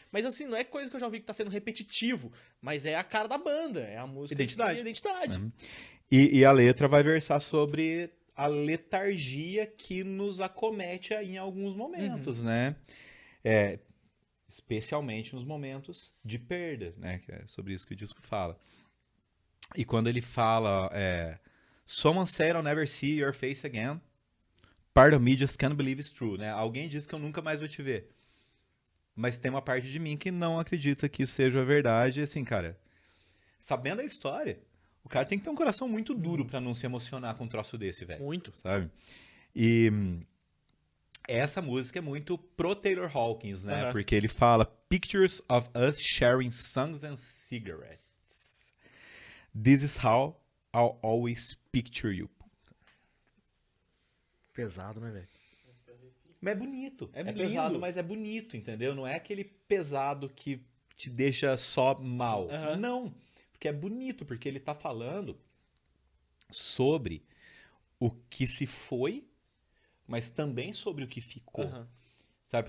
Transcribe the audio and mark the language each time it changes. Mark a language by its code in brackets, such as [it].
[pt] Mas assim, não é coisa que eu já ouvi que tá sendo repetitivo, mas é a cara da banda, é a música. Identidade. E a letra vai versar sobre a letargia que nos acomete em alguns momentos, né? Especialmente nos momentos de perda, né? Que é sobre isso que o disco fala. E quando ele fala, [en] Someone said I'll never see your face again. Part of me just can't believe it's true, né? [pt] Alguém disse que eu nunca mais vou te ver. Mas tem uma parte de mim que não acredita que seja verdade. Assim, cara, sabendo a história, o cara tem que ter um coração muito duro pra não se emocionar com um troço desse, velho. Muito. Sabe? E essa música é muito pro Taylor Hawkins, né? Porque ele fala [en] Pictures of us sharing songs and cigarettes. This is how I'll always picture you. [pt] Pesado, né, velho? Mas é bonito. É lindo. Pesado, mas é bonito, entendeu? Não é aquele pesado que te deixa só mal. Não. Porque é bonito, porque ele tá falando sobre o que se foi, mas também sobre o que ficou. Sabe?